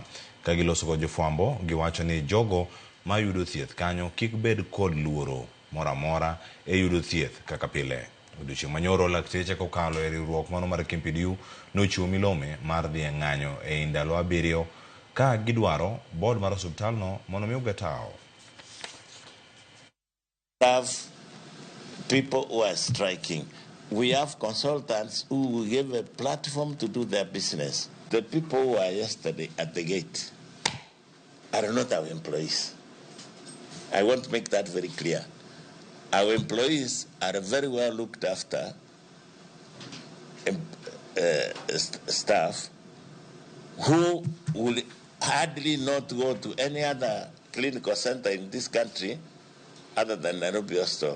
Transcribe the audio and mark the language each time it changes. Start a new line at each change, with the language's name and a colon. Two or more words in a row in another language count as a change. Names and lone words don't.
Luo (Kenya and Tanzania): Ka giloso kod jofwambo, giwacho ni jogo ma yudo thieth kanyo kik bed kod luoro moro amora e yudo thieth kaka pile. Odiochieng' manyoro lakteche kokalo e riwruok mano mar KMPDU nochiwo milome mar dhi ng'anyo e ndalo 7 ka gidwaro board mar osiptalno mondo mi ogetao.
English: Have people who are striking. We have consultants who give a platform to do their business. The people who were yesterday at the gate are not our employees. I want to make that very clear. Our employees are very well looked after staff who will hardly not go to any other clinical center in this country other than Nairobi Hospital.